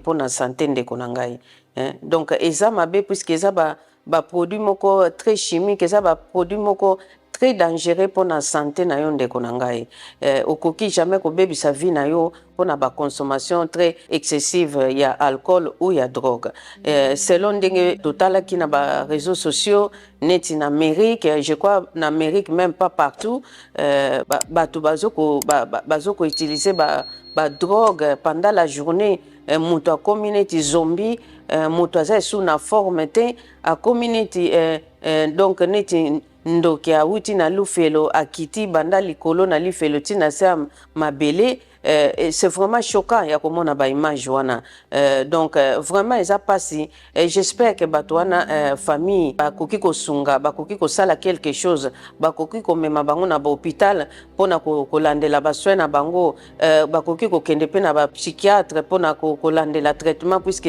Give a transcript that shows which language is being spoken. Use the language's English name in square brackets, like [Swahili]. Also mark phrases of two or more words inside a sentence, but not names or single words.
[Lingala] pona santé ndeko na ngai donc eza mabe puisque eza ba produit moko [French] très chimique [Lingala] eza ba produit moko [French] très dangereux pour la santé [Lingala] na yo ndeko na ngai okoki jamais ko bebisa vie na yo pour na ba [French] consommation très excessive [Lingala] ya alcool ou ya drogue selon ndenge totala ki na ba [French] réseaux sociaux [Lingala] net in Amérique [French] je crois en Amérique même pas partout [Lingala] bato bazoko utiliser ba drogue [French] pendant la journée [Lingala] muto a community zombie muto aza sous na forme te a community donc neti ndoki awuti na lufelo akiti banda likolo na lifelo tina se mabele [French] c'est vraiment choquant [Lingala] ya komona ba image wana donc vraiment eza pasi [French] j'espère que [Lingala] bato wana famille bakoki kosunga bakoki kosala quelque chose bakoki komema bango na ba hôpital pona kolandela ba soins na bango bakoki kokende pe na ba psychiatre pona kolandela traitement puisque